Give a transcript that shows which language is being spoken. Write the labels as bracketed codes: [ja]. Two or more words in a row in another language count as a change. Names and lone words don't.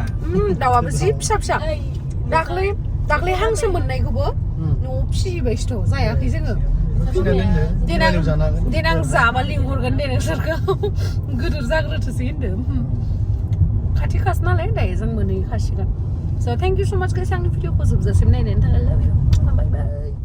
[brx] दाउआबो जि फिसा फिसा दाख्लै हांसो मोननायखौबो न'आव फिसिबायसोथ' जायाखै जोङो देनां जाबा लिंहरगोन दे नोंसोरखौ गोदोर जाग्रोथोसै होनदों खाथि खासो नालाय दायो जों मोनहैखासिगोन [en] So thank you so much guys [brx] आंनि भिडिअखौ जोबजासिम नायनायनि थाखाय [en] love you bye bye